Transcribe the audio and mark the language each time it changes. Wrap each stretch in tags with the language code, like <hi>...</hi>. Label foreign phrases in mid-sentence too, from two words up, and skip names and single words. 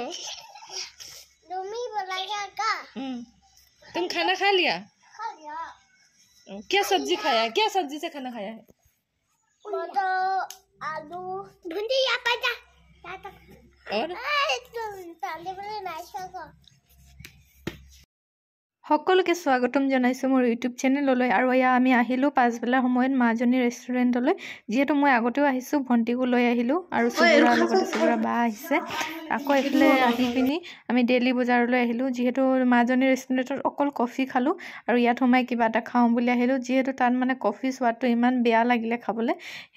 <hi>तुम ही बोलेगा क्या तुम खाना खा लिया क्या सब्जी खाया है क्या सब्जी से खाना खाया है तो आलू भिंडी या पता और ताले वाले नाश्ता को</hi> <as>সকলোকে স্বাগতম জনাইছো মোৰ</as> <en>YouTube channel</en> <as>আৰু ইয়া আমি আহিলো পাঁচবেলা সময়ত মাজনী ৰেষ্টুৰেণ্টলৈ যেহেতু মই আগতেও আহিছো ভণ্টিকো লৈ আহিলো আৰু সুবৰা লগতে সুবৰা বা আহিছে আকৌ এফালে আহি পিনি আমি ডেইলি বজাৰলৈ আহিলো যেহেতু মাজনী ৰেষ্টুৰেণ্টত অকল কফি খালো আৰু ইয়াত সোমাই কিবা এটা খাওঁ বুলি আহিলো যেহেতু তাত মানে কফি সোৱাদটো ইমান বেয়া লাগিলে খাবলৈ সেই</as>